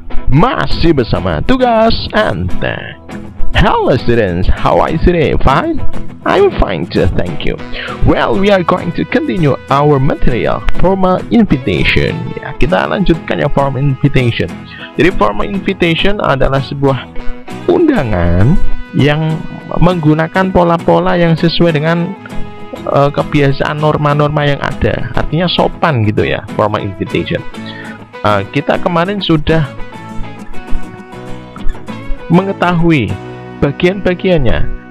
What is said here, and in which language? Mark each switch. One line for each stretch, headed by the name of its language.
Indonesian: Masih bersama tugas Ante.
English: Hello students, how are you today? Fine? I'm fine too, thank you. Well, we are going to continue our material formal invitation.
Indonesian: Ya, kita lanjutkan ya formal invitation. Jadi formal invitation adalah sebuah undangan yang menggunakan pola-pola yang sesuai dengan kebiasaan norma-norma yang ada. Artinya sopan gitu ya, formal invitation. Kita kemarin sudah mengetahui bagian-bagiannya.